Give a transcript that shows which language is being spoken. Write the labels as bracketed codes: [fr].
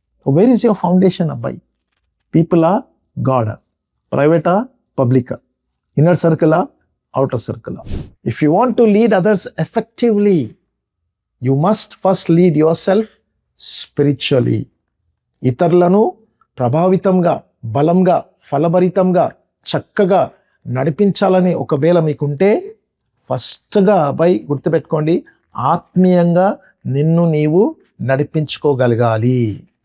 [en] Where is your foundation అబ్బాయి? పీపులా, గాడా? ప్రైవేటా, పబ్లికా? ఇన్నర్ సర్కిలా, outer circle? If you want to lead others effectively, you must first lead yourself spiritually. [te] ఇతరులను ప్రభావితంగా, బలంగా, ఫలభరితంగా, చక్కగా నడిపించాలని ఒకవేళ మీకుంటే ఫస్ట్గా అబ్బాయి గుర్తుపెట్టుకోండి, ఆత్మీయంగా నిన్ను నీవు నడిపించుకోగలగాలి.